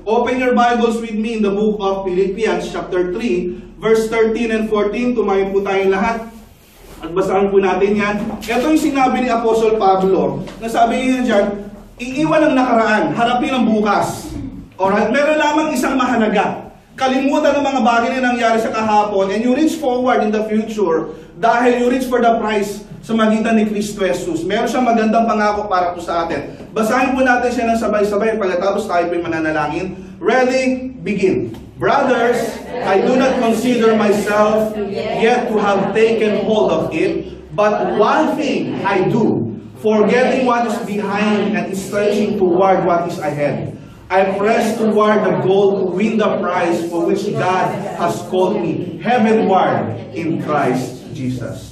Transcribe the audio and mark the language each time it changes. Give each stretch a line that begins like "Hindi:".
English: Open your Bibles with me in the book of Philippians chapter 3 verse 13 and 14.
Filipino: Tumayo po tayong lahat at basahin po natin yan. Ito yung sinabi ni Apostle Pablo na sabi niya dyan, iiwan ang nakaraan, harapin ang bukas. Alright? Meron lamang isang mahalaga. Kalimutan ng mga bagay na nangyari sa kahapon
English: and you reach forward in the future
Filipino: dahil
English: you reach for the prize
Filipino: sa magitan ni Kristo Jesus. Meron siyang magandang pangako para po sa atin. Basahin po natin siya ng sabay-sabay. Pagkatapos tayo po yung mananalangin. Ready? Begin.
English: Brothers, I do not consider myself yet to have taken hold of it, but one thing I do, forgetting what is behind and stretching toward what is ahead. I press toward the goal to win the prize for which God has called me heavenward in Christ Jesus.